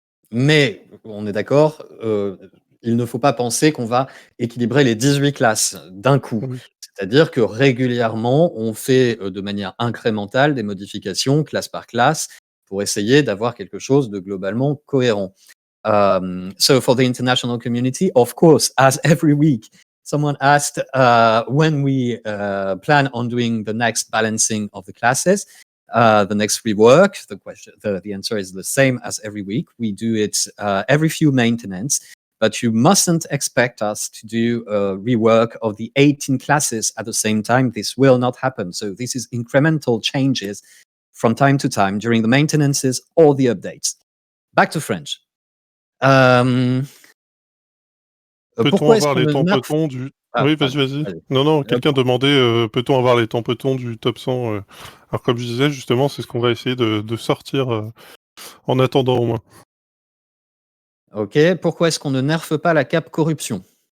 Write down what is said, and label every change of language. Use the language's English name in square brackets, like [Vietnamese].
[French] Mais on est d'accord, il ne faut pas penser qu'on va équilibrer les 18 classes d'un coup. Oui. C'est-à-dire que régulièrement, on fait de manière incrémentale des modifications classe par classe pour essayer d'avoir quelque chose de globalement cohérent. [English] So for the international community, of course, as every week, someone asked when we plan on doing the next balancing of the classes. The next rework, the answer is the same as every week. We do it every few maintenance, but you mustn't expect us to do a rework of the 18 classes at the same time. This will not happen. So this is incremental changes from time to time during the maintenances or the updates. Back to French. [French] Peut-on avoir les tempotons du... Oui, vas-y. Non, quelqu'un demandait peut-on avoir les tempotons du top 100 Alors comme je disais, justement, c'est ce qu'on va essayer de sortir en attendant au moins. Ok, pourquoi est-ce qu'on ne nerfe pas la cape corruption?